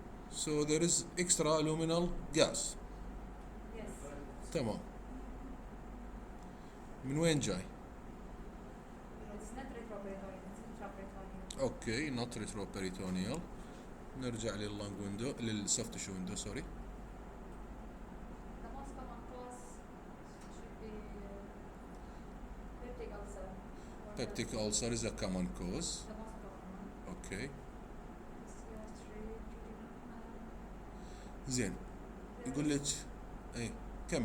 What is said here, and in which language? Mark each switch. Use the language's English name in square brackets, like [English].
[English] So there is extra luminal gas. Yes. [Arabic] تمام. من وين جاي؟ [English] It's not retroperitoneal, it's intraperitoneal. Okay not retroperitoneal. [Arabic] نرجع لللانج ويندو للسوفت تشو ويندو سوري. [English] The most common cause should be peptic ulcer. or Peptic ulcer is a common cause. The most common one. [Arabic] اوكي. [English] Gastric, [Arabic] زين. يقول لك اي كمل.